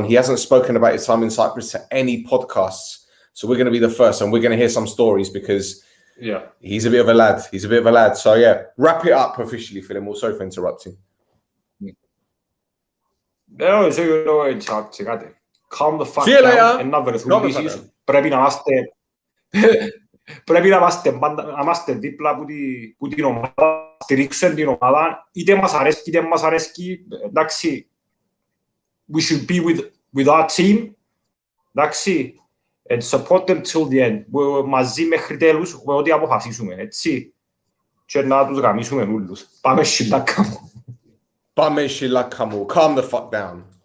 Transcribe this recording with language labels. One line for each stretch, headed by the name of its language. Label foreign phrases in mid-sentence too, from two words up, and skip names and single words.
English: He hasn't spoken about his time in Cyprus to any podcasts. So we're going to be the first, and we're going to hear some stories because he's a bit of a lad. So yeah, wrap it up officially, Philip. Sorry for interrupting. No, so you know, calm the fuck down and not very
Greek: πρέπει να είμαστε δίπλα που την ομάδα, στηρίξουν την ομάδα, είτε μας αρέσει είτε μας αρέσει, εντάξει,
English: we should be with our team, εντάξει, and support them till the end,
Greek: μαζί μέχρι τέλους, ό,τι αποφασίσουμε, έτσι, και να τους γαμίσουμε όλους. Πάμε σιλάκα μου.
English: Calm the fuck down.